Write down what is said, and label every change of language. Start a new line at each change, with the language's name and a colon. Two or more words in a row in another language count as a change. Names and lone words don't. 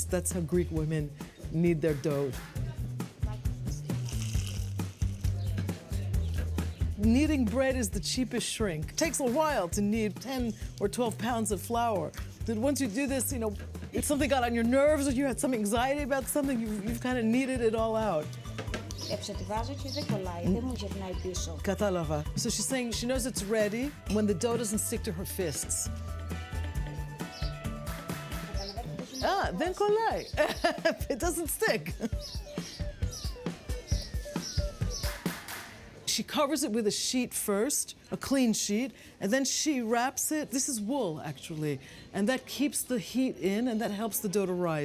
English: That's how Greek women knead their dough. Kneading bread is the cheapest shrink. It takes a while to knead 10 or 12 pounds of flour. Then once you do this, you know, if something got on your nerves or you had some anxiety about something, you've kind of kneaded it all out.
Greek: Εψετιβάζω και δεν κολλάει, δεν μου γυρνάει πίσω. Κατάλαβα.
English: So she's saying she knows it's ready when the dough doesn't stick to her fists.
Greek: Δεν κολλάει.
English: It doesn't stick. She covers it with a sheet first, a clean sheet, and then she wraps it. This is wool, actually, and that keeps the heat in, and that helps the dough to rise.